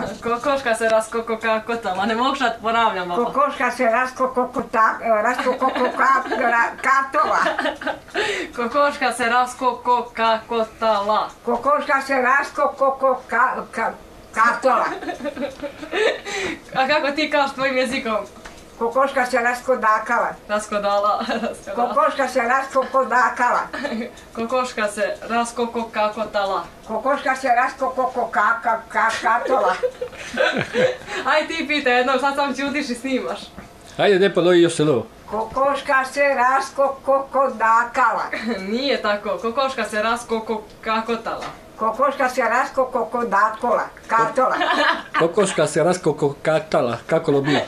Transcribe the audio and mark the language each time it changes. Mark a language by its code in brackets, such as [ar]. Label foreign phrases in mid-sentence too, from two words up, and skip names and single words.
[sr] Kokoška se raskokokakotala, ne mogu šta ponavljam ovo. Kokoška se raskokokatala. Kokoška se raskokokakotala. Kokoška se raskokokatala. A kako ti kažeš tvojim jezikom? Kokoška se raskodakala. Raskodala. Kokoška se raskokodakala. Kokoška se raskokokakotala. Kokoška se raskokokakatola. Aj ti pitaj jednom, sad sam ćutiš i snimaš. Ajde, ne ponovi još selo. Kokoška se raskokodakala. Nije tako, kokoška se raskokokakotala. Kokoška se raskokokatala. Kokoška se raskokokatala, kako lo bi?